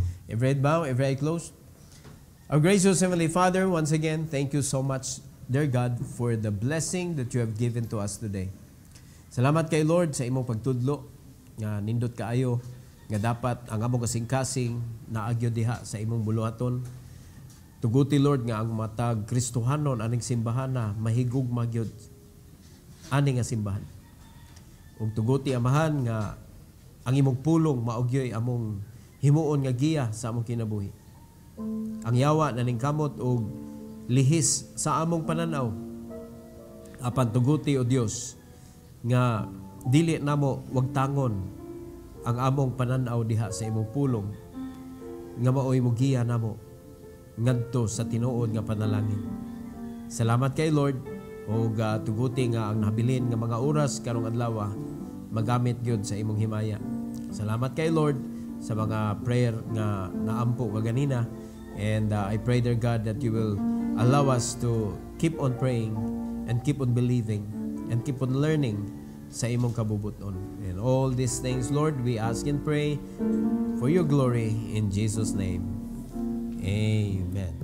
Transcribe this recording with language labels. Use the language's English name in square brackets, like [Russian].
[English] Every head bow, every eye closed. Our gracious Heavenly Father, once again, thank you so much, dear God, for the blessing that you have given to us today. [Cebuano] Salamat kay Lord sa imong pagtudlo nga nindot kaayo nga dapat ang among kasing-kasing naagyo diha sa imong buluhaton. Tuguti Lord nga ang matag Kristohanon aning simbahan na mahigugma gyud ani nga simbahan. Ug tuguti amahan nga ang imong pulong maugyoy among himuon nga giya sa among kinabuhi. Ang yawa na ningkamot og lihis sa among pananaw. Apan tuguti o Dios nga dili namo wag tangon ang among pananaw diha sa imong pulong nga maoy mo giya namo ngadto sa tinuod nga panalangin. Salamat kay Lord o tuguti nga ang nabilin nga mga oras karong adlaw magamit gyud sa imong himaya. Salamat kay Lord sa mga prayer nga naampo kaganina. [English] And I pray, dear God, that you will allow us to keep on praying and keep on believing and keep on learning [Cebuano] sa imong kabubuton. [English] And all these things, Lord, we ask and pray for your glory in Jesus' name. Amen.